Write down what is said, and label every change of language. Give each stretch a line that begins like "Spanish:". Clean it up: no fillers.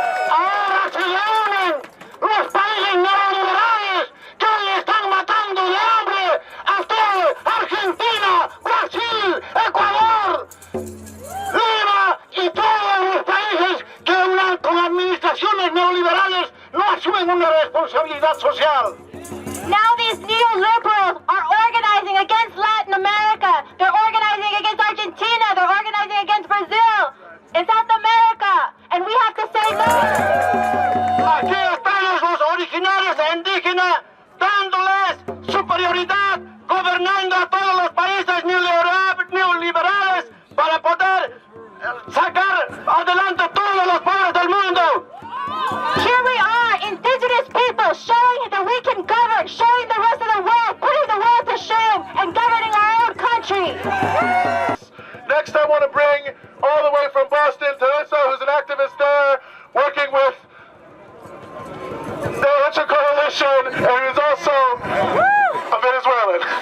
Spanish: Ahora se llaman los países neoliberales que hoy están matando de hambre a todo Argentina, Brasil, Ecuador, Lima y todos los países que con administraciones neoliberales no asumen una responsabilidad social.
English: Now these neoliberals are organizing against Latin America. They're organizing against Argentina. They're organizing against Brazil. In South America. And we have to say no.
Spanish: Aquí están los originarios e indígenas dándoles superioridad, gobernando a todos los países neoliberales para poder sacar adelante todos los pueblos del mundo.
English: Here we are, indigenous people, showing that we can govern, showing the rest of the world, putting the world to shame, and governing our own country. Next, I want to bring all the way from Boston, Teresa, who's an activist there, working with the Ultra Coalition, and who's also a Venezuelan.